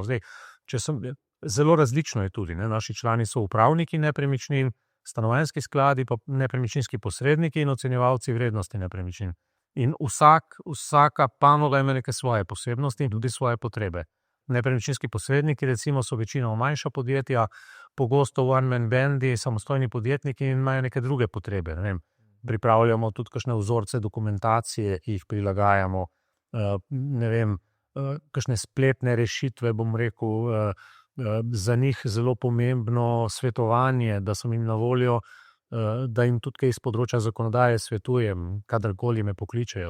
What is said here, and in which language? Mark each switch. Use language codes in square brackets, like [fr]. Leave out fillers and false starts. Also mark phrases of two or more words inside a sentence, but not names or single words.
[sl] Zdaj, zelo različno je tudi. Naši člani so upravniki nepremičnin, stanovanjski skladi, pa nepremičninski posredniki in ocenjevalci vrednosti nepremičnin. In vsaka panoga ima neke svoje posebnosti in tudi svoje potrebe. Nepremičninski posredniki, recimo, so večinoma manjša podjetja, pogosto [en] one-man bandi, [sl] samostojni podjetniki in imajo neke druge potrebe. Ne vem, pripravljamo tudi kakšne vzorce dokumentacije, ki jih prilagajamo, ne vem, kakšne spletne rešitve, bom rekel, za njih zelo pomembno svetovanje, da sem jim na voljo, da jim tudi kaj iz področja zakonodaje svetujem, kadarkoli me pokličejo.